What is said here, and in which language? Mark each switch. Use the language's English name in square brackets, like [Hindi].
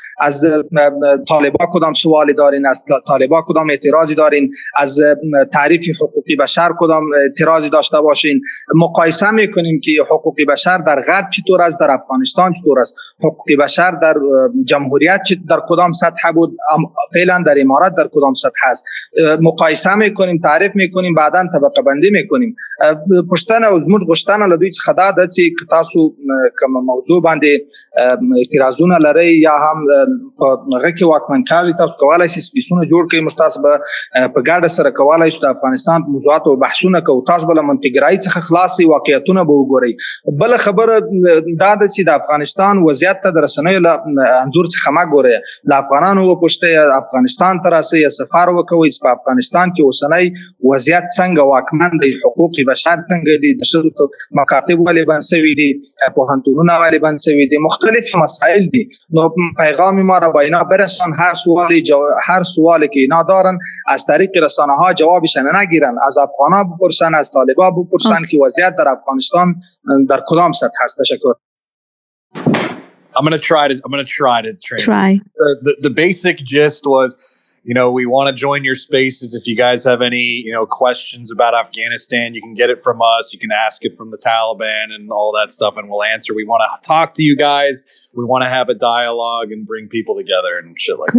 [Persian] از طالبان کدام سوالی دارین، از طالبان کدام اعتراضی دارین، از تعریف حقوقی بشر کدام اعتراضی داشته باشین، مقایسه میکنیم که حقوق بشر در غرب چطور است، در افغانستان چطور است، حقوق بشر در جمهوریت در کدام سطح بود، فعلا در امارات در کدام سطح است، مقایسه میکنیم، تعریف میکنیم، بعداً طبقه بندی میکنیم. [Pashto] پشتن از موږ غوښتنه له دوی څخه دا ده چې تاسو کوم موضوع باندې اعتراضونه لرئ یا هم په هغه کې واکمنکاري، تاسو کولی شئ سپیسونه جوړ کړئ. موږ تاسو به په ګډه سره کولی شو د افغانستان په موضوعاتو بحثونه کوو. تاسو به له منطقګرایي څخه خلاص شئ، واقعیتونه به وګورئ. بله خبره دا ده چې د افغانستان وضعیت ته د رسنیو له انځور څخه مه ګورئ، له افغانانو وپوښتئ، افغانستان ته راسئ، سفر وکوئ چې په افغانستان کې اوسنی وضعیت څنګه واکمن دی، حقوق بشر څنګه دي، د ښځو مکاتب ولې بند شوي دي، پوهنتونونه ولې بند شوي دي، مختلف مسائل دي. [Persian] نو پیغام ما را با اینا برسان. هر سوالی که اینا دارن از طریق رسانه ها جوابش نگیرن، از افغانا بپرسن، از طالبا بپرسن که وضعیت در افغانستان در کدام سطح هست. تشکر. [English] I'm going to try to translate. The basic gist was, we want to join your spaces. If you guys have any, questions about Afghanistan, you can get it from us. You can ask it from the Taliban and all that stuff, and we'll answer. We want to talk to you guys. We want to have a dialogue and bring people together and shit like that.